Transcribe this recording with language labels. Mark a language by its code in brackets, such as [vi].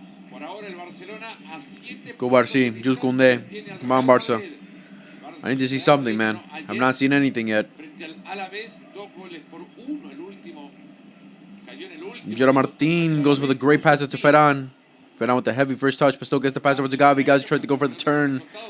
[es] Por ahora el Barcelona a 7 [en] Go Barci, Jules Koundé. Come on, Barca. I need to see something, man. I've not seen anything yet. [es] Frente al Alavés, 2 goles por 1. El último cayó en el último. [en] Gerard Martin goes for the great pass to Ferran. Ferran with the heavy first touch, but still gets the pass over to Gavi. Gavi tried to go for the turn.